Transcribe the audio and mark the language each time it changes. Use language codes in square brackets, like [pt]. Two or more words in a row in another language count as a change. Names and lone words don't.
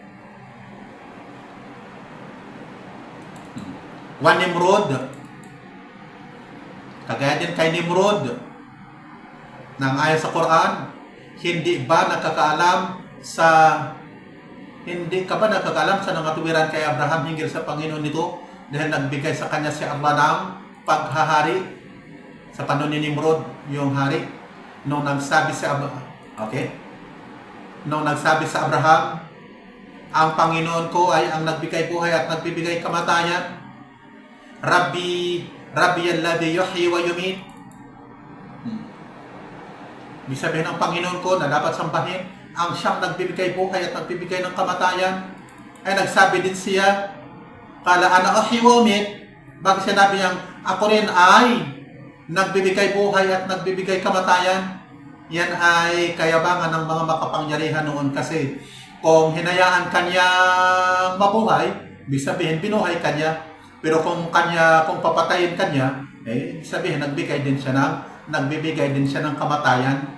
[tl] Nimrod, kagaya din kay Nimrod ng ayon sa Quran, Hindi ka ba nakakaalam sa nakatuwiran kay Abraham hinggil sa Panginoon nito dahil nagbigay sa kanya si Allah ng paghahari sa panahon ni Nimrod, yung hari. Nung nagsabi sa Abraham, ang Panginoon ko ay ang nagbigay buhay at nagbibigay kamatayan. [ar] ربي الذي يحيي ويميت. [tl] Ibig sabihin ng Panginoon ko na dapat sambahin, ang siyang nagbibigay buhay at nagbibigay ng kamatayan. Ay nagsabi din siya, [ar] قال أنا أحيي وأميت. [tl] Bakit sinabi niyang ako rin ay nagbibigay buhay at nagbibigay kamatayan? Yan ay kayabangan ng mga makapangyarihan noon kasi kung hinayaan kanya mabuhay, ibig sabihin binuhay kanya. Pero kung papatayin kanya, ibig sabihin nagbibigay din siya ng kamatayan.